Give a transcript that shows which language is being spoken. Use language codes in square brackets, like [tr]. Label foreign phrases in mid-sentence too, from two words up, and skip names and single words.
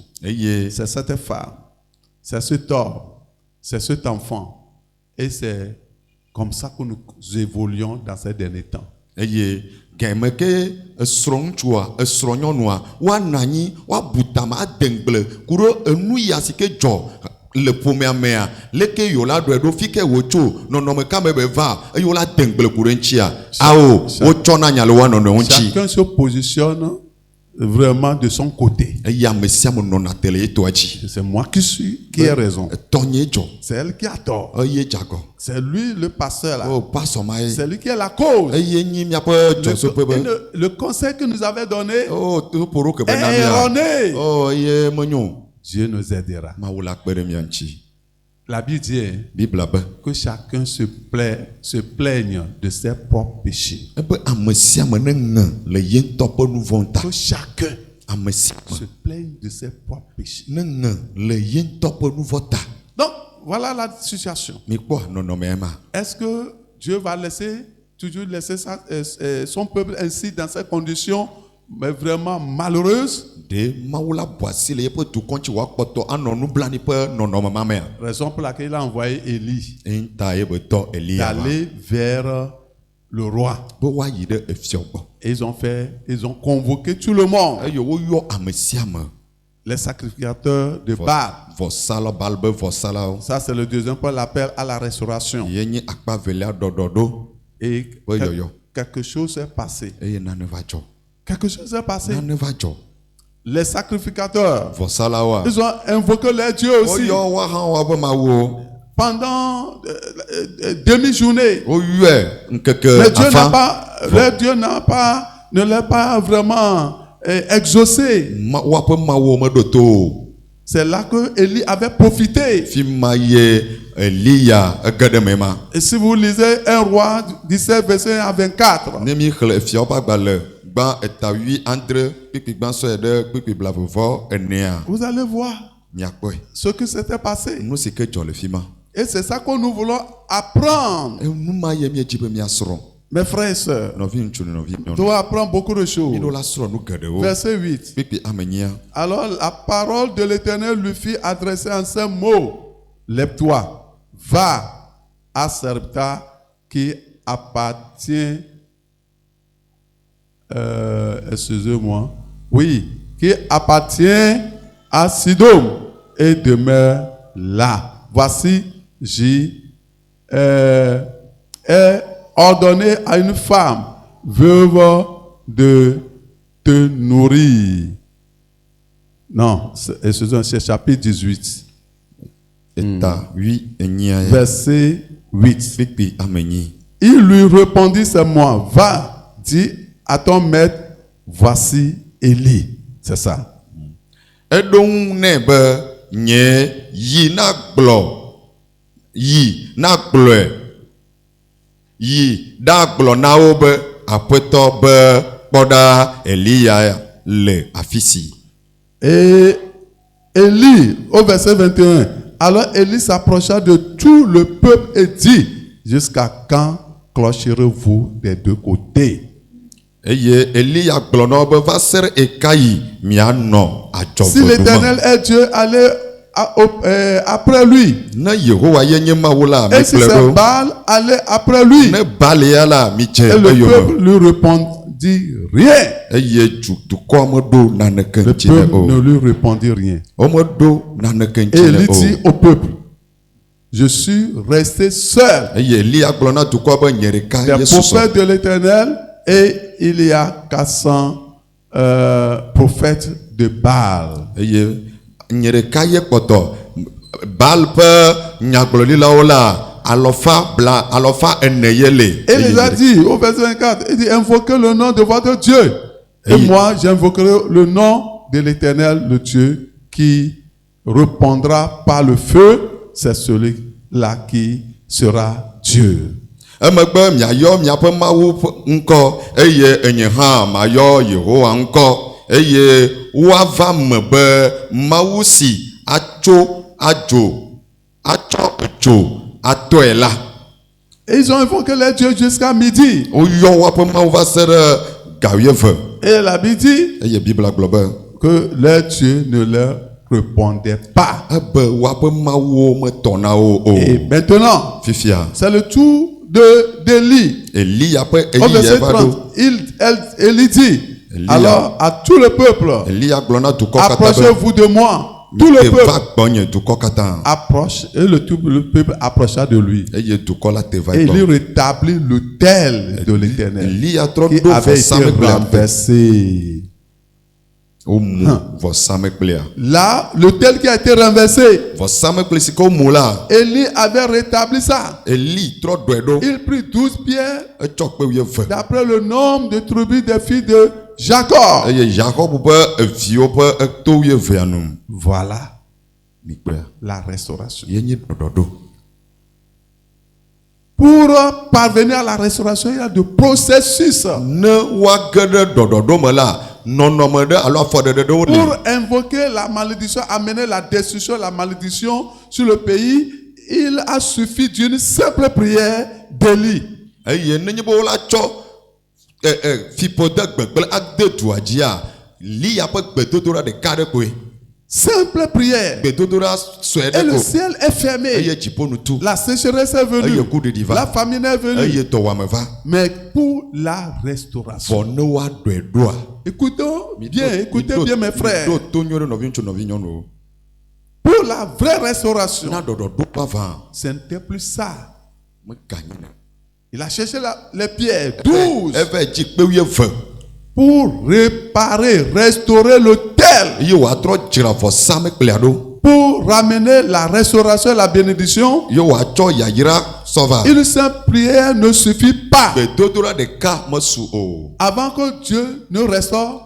[ee] eye [fr] C'est cette femme, c'est cet homme, c'est cet enfant. Et c'est comme ça que nous évoluons dans ces derniers temps. [ee] eye gɛmɛ ke esrɔ̃ ŋutsua esrɔ̃ nyɔnua woanɔ anyi woabu tame adegble ku ɖe enu ya si ke dzɔ le ƒomea mea leke yewo la ɖɔe ɖo fi ke wòtso nɔnɔme kame be va eye wola degble ku ɖe ŋutia awo wotsɔna nya le woa nɔnɔewo ŋuti [fr] Chacun se positionne vraiment de son côté. [ee] eye ame sia ame nɔna te le yetoa dzi [fr] C'est moi qui ai raison. [ee] tɔnye dzɔ [fr] C'est elle qui a tort. [ee] eye dzagɔ [fr] C'est lui le pasteur là. [ee] o pasɔ ma ye [fr] C'est lui qui est la cause. [ee] eye nyi miaƒe dzɔsoƒe be [fr] Le conseil que nous avait donné [ee] o toƒoɖo ke be na [fr] est [ee] mia [fr] erroné. [ee] o eye menyo [fr] Dieu nous aidera. [ee] mawu la kpe ɖe mia ŋuti [fr] La Bible dit hein, [ee] bibla be [fr] que chacun se plaigne de ses propres péchés. [ee] ebe ame sia ame ne ŋe le ye ŋutɔ ƒe nu vɔ̃ ta [fr] Que chacun [ee] ame sia [fr] se [ee] ame [fr] plaigne de ses propres péchés. [ee] ne ŋe le ye ŋutɔ ƒe nu vɔ̃ ta [fr] Donc, voilà la situation. [ee] mikpɔ nɔnɔme ma [fr] Est-ce que Dieu va toujours laisser son peuple ainsi dans ces conditions, mais vraiment malheureuses? [ee] ɖe mawu la bɔ asi le yeƒe dukɔ ŋuti woakpɔtɔ anɔ nublanui ƒe nɔnɔme ma mea [fr] Raison pour laquelle il a envoyé Élie [ee] ŋta ye be tɔ Elia va [fr] d'aller vers le roi. [ee] be woayi ɖe efiɔ gbɔ [fr] Et ils ont convoqué tout le monde, [ee] eye woyɔ ame sia ame [fr] les sacrificateurs de Baal. [ee] vɔsalɔ bal be vɔsalãwo [fr] Ça, c'est le deuxième point, l'appel à la restauration. [ee] ye nye akpa velia ɖɔɖɔ ɖo [fr] Et Oui, yo, yo. quelque chose s'est passé. [ee] eye nane va dzɔ [fr] Quelque chose s'est passé. [ee] nane va dzɔ [fr] Les sacrificateurs, [ee] vɔsalãwoa [fr] ils ont invoqué leur Dieu aussi [ee] woyɔ woahã woaƒe mawuwo [fr] pendant demi-journée. [ee] woyɔe ŋkeke [fr] Mais Dieu n'a [ee] afã [fr] pas, leur Dieu ne l'a pas vraiment exaucé. [ee] woaƒe mawuwo meɖo to o [fr] C'est là que Élie avait profité. [ee] fi ma ye Elia ege ɖe me ma [fr] Et si vous lisez 1 roi 17, verset 1 à 24, [ee] ne mi xlẽ fiawo ƒe agbalẽ gbã etawui andre kpikpi gbã sɔe ɖe kpikpi blavevɔ enea [fr] vous allez voir [ee] miakpɔe [fr] ce qui s'était passé. [ee] nu si ke dzɔ le fi ma [fr] Et c'est ça que nous voulons apprendre. [ee] nu ma ye miedzi be miasrɔ̃ [fr] Mes frères et sœurs, [ee] nɔvi ŋutsu ne nɔvi [fr] nous [ee] nyɔnu [fr] devons apprendre beaucoup de choses. [ee] mi ɖo la srɔ̃ nu geɖewo [fr] Verset 8. [ee] kpikpi ame nyia [fr] Alors la parole de l'Éternel lui fit adresser en ces mots: Lève-toi, va à Sarepta qui appartient, excusez-moi, oui, qui appartient à Sidom et demeure là. Voici, j'ai ordonné à une femme veuve de te nourrir. Non, excusez-moi, c'est chapitre 18, [ee] eta wi enyia ya [fr] verset 8. [ee] kpikpi ame nyi [fr] Il lui répondit, c'est moi. Va, dis à ton maître, voici Élie. C'est ça. [ee] eɖo ŋu nɛ be nye yi na gblɔe yi ɖa gblɔ na wo be aƒetɔ be kpɔɖa Elia le afi si [fr] Et Élie, au verset 21, alors Élie s'approcha de tout le peuple et dit: jusqu'à quand clocherez-vous des deux côtés? [ee] eye Elia gblɔ na wo be va se ɖe ekayi mianɔ [fr] Si [ee] adzɔgbe me. [fr] l'Éternel est Dieu, allez après lui. [ee] Ne Yehowa ye nye Mawu la [fr] Et si [ee] mikplɔe [fr] c'est [ee] ɖo. [fr] Baal, allez après lui. [ee] Ne Baal ya la midze [fr] Et le [ee] eyome. [fr] peuple lui répondit rien. [ee] Eye dukɔa meɖo naneke [fr] Le [ee] ŋuti nɛ [fr] peuple [ee] o. [fr] ne lui répondit rien. [ee] Womeɖo naneke [fr] Et [ee] ŋuti nɛ [fr] il [ee] o. [fr] dit au peuple, je suis resté seul [ee] Eye Elia gblɔ na dukɔa be nye ɖeka [fr] des [ee] ye susɔ. [fr] prophètes de l'Éternel et il y a 400 prophètes de Baal. [ee] Eye nye ɖeka ye kpɔtɔ Baal ƒe nyagblɔɖilawo la alɔfa ene ye le. [fr] Et il lui a dit au verset 24, il dit invoquez le nom de votre Dieu. Et moi j'invoquerai le nom de l'Éternel, le Dieu qui répondra par le feu. C'est celui-là qui sera Dieu. [ee] Emegbe miayɔ miaƒe Mawu ƒe ŋkɔ eye enye hã mayɔ Yehowa ŋkɔ eye woava me be Mawu si atsɔ edzo atɔe la. [fr] Et ils ont invoqué les dieux jusqu'à midi. [ee] Woyɔ woaƒe Mawu va se ɖe gawieve. [fr] Et la Bible dit [ee] Eye Bibla gblɔ be [fr] que les dieux ne leur répondaient pas. [ee] ebe woaƒe Mawuwo metɔna wo o. [fr] Et maintenant, [ee] Fifia [fr] c'est le tour d'Élie. [ee] Elia ƒe [fr] Au [ee] eyi [fr] verset [ee] va [fr] 30, [ee] ɖo. [fr] Élie dit, [ee] Elia. [fr] alors à tout le peuple, [ee] Elia gblɔ na dukɔ katã be [fr] approchez-vous de moi. Tout le [ee] te va [fr] peuple [ee] gbɔnye dukɔ katã. [fr] approche, et tout le peuple approcha de lui. [ee] Eye dukɔ la te va [fr] Et il [ee] gbɔ. [fr] rétablit l'autel de l'Éternel [ee] Elia trɔ [fr] qui [ee] ɖo [fr] avait été [ee] vɔsamlekpuia. [fr] renversé. [ee] Womu vɔsamlekpuia. [fr] Là, l'autel qui a été renversé, [ee] Vɔsamlekpui si ke womu la, [fr] Élie avait rétabli ça. [ee] Eli trɔ ɖɔe ɖo. [fr] Il prit 12 pierres [ee] Etsɔ kpe 12. [fr] d'après le nombre de tribus des filles de Jacob. [ee] Eye Yakob ƒe eviwo ƒe eto 12 nu. [fr] Voilà [ee] Mikpea. [fr] la restauration. [ee] Ye nye ɖɔɖɔɖo. [fr] Pour parvenir à la restauration, il y a de processus. [ee] Ne woage ɖe ɖɔɖɔɖo me la, nɔnɔme ɖe alo afɔɖeɖe ɖewo [fr] Pour [ee] li. [fr] invoquer la malédiction, amener la destruction, la malédiction sur le pays, il a suffi d'une simple prière d'Élie. [ee] Eye nenye be wola tsɔ fiƒode gbegble ade dua dzia, Lia ƒe gbedodoɖa ɖeka ɖe koe. [fr] Simple prière. [ee] Gbedodoɖa sue [fr] Et [ee] ɖe [fr] le [ee] ko. [fr] ciel est fermé. [ee] Eye dziƒo nu tu. [fr] La sécheresse est venue. [ee] Eye kuɖiɖi va. [fr] La famine est venue. [ee] Eye dɔwuame va. [fr] Mais pour la restauration. [ee] Vɔ ne woaɖɔe ɖoa. [fr] Écoutez bien mes frères. [ee] Miɖo to nyuie ɖe nɔvi ŋutsu nɔvi nyɔnuwo. [fr] Pour la vraie restauration, [ee] Na ɖɔɖɔɖo ƒe aʋa [fr] ce n'était plus ça. [ee] meganyi na. [fr] Il a cherché les pierres, 12, [ee] Eve dzi kpe 12. [fr] pour réparer, restaurer l'autel, [ee] Eye wòatrɔ dzra vɔsamlekpuia ɖo. [fr] pour ramener la restauration et la bénédiction. [ee] Ye wòatsɔ yayra sɔ va. [fr] Une simple prière ne suffit pas. [ee] Gbedodoɖa ɖeka mesu o. [fr] Avant que Dieu ne restaure,